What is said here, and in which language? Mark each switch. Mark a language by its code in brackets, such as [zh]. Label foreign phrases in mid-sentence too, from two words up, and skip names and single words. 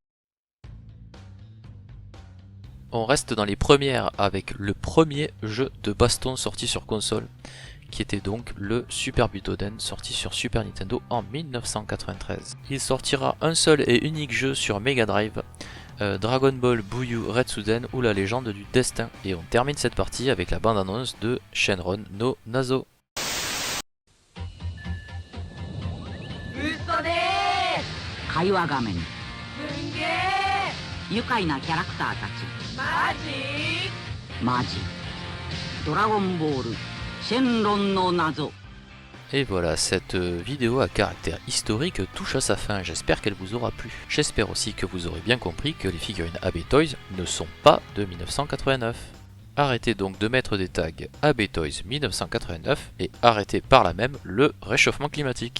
[fr] On reste dans les premières avec le premier jeu de baston sorti sur console, qui était donc le Super Butoden, sorti sur Super Nintendo en 1993. Il sortira un seul et unique jeu sur Mega Drive, Dragon Ball Buyu Retsuden ou la légende du destin. Et on termine cette partie avec la bande-annonce de Shenron no Nazo. [ja] 会話画面愉快なキャラクターたちマジドラゴンボールシェンロンの謎 [fr] Et voilà, cette vidéo à caractère historique touche à sa fin, j'espère qu'elle vous aura plu. J'espère aussi que vous aurez bien compris que les figurines AB Toys ne sont pas de 1989. Arrêtez donc de mettre des tags AB Toys 1989 et arrêtez par là même le réchauffement climatique.